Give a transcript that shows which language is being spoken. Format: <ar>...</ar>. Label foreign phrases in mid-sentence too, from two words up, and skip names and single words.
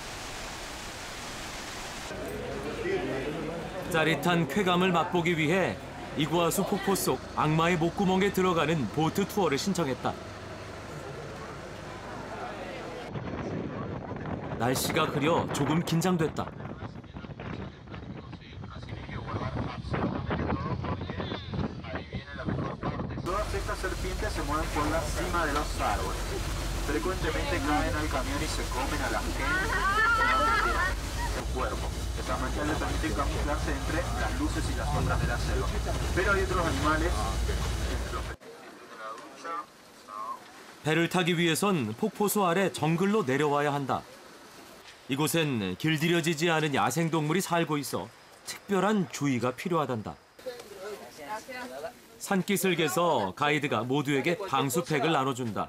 <ko>짜릿한 쾌감을 맛보기 위해 이구아수 폭포 속 악마의 목구멍에 들어가는 보트 투어를 신청했다. 날씨가 흐려 조금 긴장됐다.</ko> <es>Todas estas serpientes se mueven por la cima de los árboles. Frecuentemente caen al camión y se comen a la gente en el cuerpo. Esta mancha le permite camuflarse entre las luces y las sombras de la selva. Pero hay otros animales.</es> <ko>배를 타기 위해선 폭포수 아래 정글로 내려와야 한다. 이곳엔 길들여지지 않은 야생동물이 살고 있어 특별한 주의가 필요하단다. 산기슭에서 가이드가 모두에게 방수팩을 나눠준다.</ko>